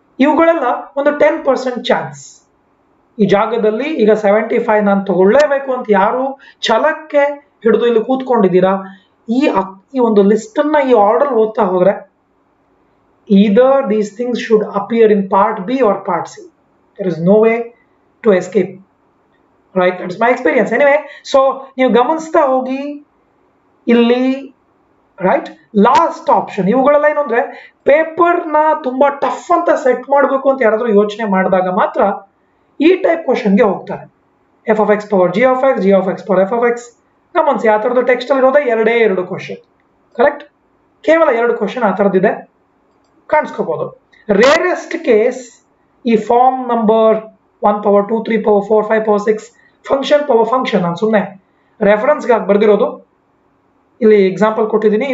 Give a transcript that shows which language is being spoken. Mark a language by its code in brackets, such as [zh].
[kn] ಇವುಗಳೆಲ್ಲ ಒಂದು 10% ಚಾನ್ಸ್. ಈ ಜಾಗದಲ್ಲಿ ಈಗ 75 ನಾನು ತಗೊಳ್ಳೇಬೇಕು ಅಂತ ಯಾರು ಛಲಕ್ಕೆ ಹಿಡಿದು ಇಲ್ಲಿ ಕೂತ್ಕೊಂಡಿದ್ದೀರಾ, ಈ ಒಂದು ಲಿಸ್ಟ್ ಅನ್ನ ಈ ಆರ್ಡರ್ ಓದ್ತಾ ಹೋದ್ರೆ [en] either these things should appear in part B or part C. There is no way to escape, right? That's my experience anyway. [kn] So ನೀವು ಗಮನಿಸ್ತಾ ಹೋಗಿ ಇಲ್ಲಿ, ರೈಟ್? ಲಾಸ್ಟ್ ಆಪ್ಷನ್ ಇವುಗಳೆಲ್ಲ ಏನು ಅಂದ್ರೆ ಪೇಪರ್ ನ ತುಂಬಾ ಟಫ್ ಅಂತ ಸೆಟ್ ಮಾಡಬೇಕು ಅಂತ ಯಾರಾದ್ರೂ ಯೋಚನೆ ಮಾಡಿದಾಗ ಮಾತ್ರ ಈ ಟೈಪ್ ಕ್ವಶನ್ಗೆ ಹೋಗ್ತಾರೆ. [en] f of x power g of x, g of x power f of x. [kn] ಗಮನಿಸಿ, ಆ ಥರದ್ದು ಟೆಕ್ಸ್ಟ್ ಅಲ್ಲಿ ಇರೋದೇ ಎರಡು ಕ್ವಶನ್, ಕರೆಕ್ಟ್? ಕೇವಲ 2 ಕ್ವಶನ್ ಆ ಥರದ್ದಿದೆ, ಕಾಣಿಸ್ಕೋಬಹುದು. ರೇರೆಸ್ಟ್ ಕೇಸ್ ಈ form number 1 power 2 3 power 4 5 power 6 function power function ನಾನು ಸುಮ್ಮನೆ ರೆಫರೆನ್ಸ್ಗಾಗಿ ಬರ್ದಿರೋದು, ಇಲ್ಲಿ ಎಕ್ಸಾಂಪಲ್ ಕೊಟ್ಟಿದ್ದೀನಿ.